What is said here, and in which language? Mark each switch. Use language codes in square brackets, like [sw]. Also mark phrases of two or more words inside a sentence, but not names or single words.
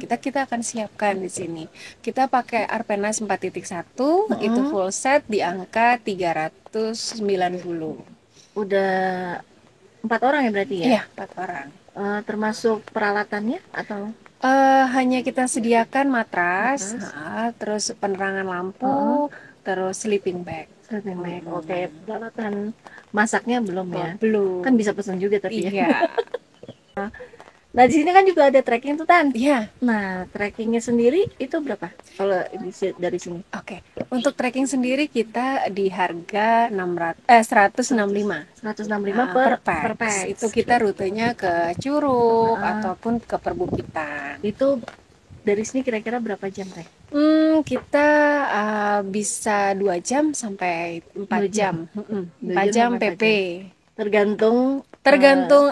[id] Kita akan siapkan di sini. Kita pakai Arpenas 4.1 itu full set di angka 390. Udah 4 orang ya berarti ya? Iya, 4 orang. Termasuk peralatannya atau? Hanya kita sediakan matras, terus penerangan lampu, terus [en] sleeping bag. Sleeping bag. [id] Oke, peralatan masaknya belum ya? Belum. Kan bisa pesan juga tapi ya. Iya. Nah, di sini kan juga ada trekking tuh, Tan. Iya. Nah, trekkingnya sendiri itu berapa? Kalau dari sini? Oke. Untuk trekking sendiri kita di harga 165. 165 Per per pax. pax. Itu kita rutenya ke Curug ataupun ke perbukitan. Itu dari sini kira-kira berapa jam, Teh? Kita bisa 2 jam sampai 4 jam. 4 jam PP. Tergantung